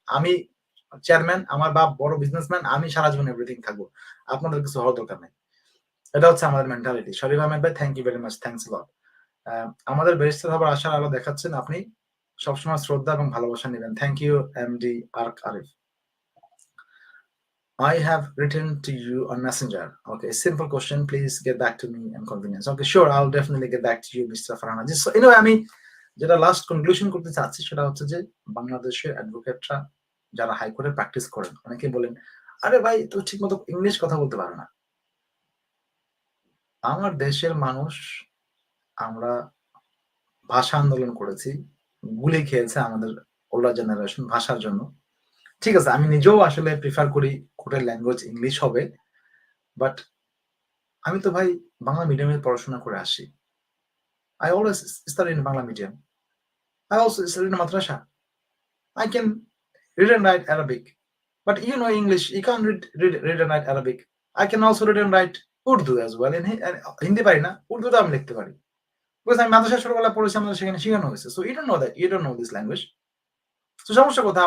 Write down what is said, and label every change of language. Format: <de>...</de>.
<bn>আমি চেয়ারম্যান, আমার বাপ বড় বিজনেসম্যান, আমি সারা জীবন এভরিথিং থাকবো, আপনাদের কিছু হওয়ার দরকার নাই। এটা হচ্ছে আমাদের মেন্টালিটি। শরীফ আহমেদ ভাই, thank you very much, thanks a লট। আমাদের ব্যারিস্টার হবার আশার আলো দেখাচ্ছেন আপনি, সবসময় শ্রদ্ধা এবং ভালোবাসা নেবেন। Thank you MD Arif.</bn> <en>I have written to you on Messenger. Okay, simple question. Please get back to me on convenience. Okay, sure. I'll definitely get back to you, Mr. Farhana.</en> <bn>So anyway, আমি যেটা last conclusion করতে চাচ্ছি সেটা হচ্ছে যে বাংলাদেশের অ্যাডভোকেটরা যারা হাইকোর্টে প্র্যাকটিস করেন, অনেকে বলেন, আরে ভাই তো ঠিক মতো ইংলিশ কথা বলতে পারে না। আমার দেশের মানুষ, আমরা ভাষা আন্দোলন করেছি, গুলি খেয়েছে আমাদের ওল্ডার জেনারেশন ভাষার জন্য। ঠিক আছে, আমি নিজেও আসলে প্রিফার করি কোর্টের ল্যাঙ্গুয়েজ ইংলিশ হবে, বাট আমি তো ভাই বাংলা মিডিয়ামে পড়াশোনা করে আসি।</bn> <en>I always study in Bangla medium. I also study in madrasa. I can read and write Arabic, but you know English, you can't read and write Arabic. I can also read and write Urdu as well.</en> <bn>Hindi পারি না, উর্দুটা আমি লিখতে পারি, because আমি মাদ্রাসা ছোটবেলায় পড়েছি, আমাদের সেখানে শেখানো হয়েছে।</bn> <en>So you don't know that, you don't know this language. So</en> <bn>সমস্যা কোথায়?</bn>